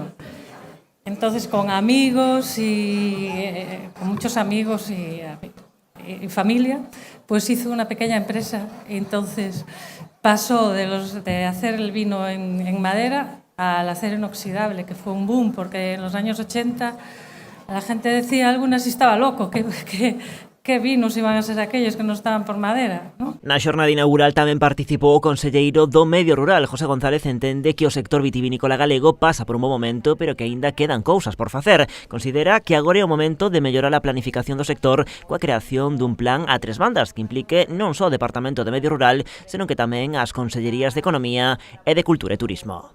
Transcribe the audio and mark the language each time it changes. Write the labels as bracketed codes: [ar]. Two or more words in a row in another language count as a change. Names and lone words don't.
[es] Entonces, con amigos y con muchos amigos y familia, pues hizo una pequeña empresa. Entonces, pasó de hacer el vino en madera al acero inoxidable, que fue un boom, porque en los años 80 la gente decía, algunas si estaba loco, que vinos iban a ser aquellos que no estaban por madera, ¿no? [gl] Na xornada inaugural tamén participou o conselleiro do Medio Rural. José González entende que o sector vitivinícola galego pasa por un bo momento, pero que aínda quedan cousas por facer. Considera que agora é o momento de mellorar a planificación do sector coa creación dun plan a 3 bandas que implique non só o Departamento de Medio Rural, senón que tamén as Consellerías de Economía e de Cultura e Turismo.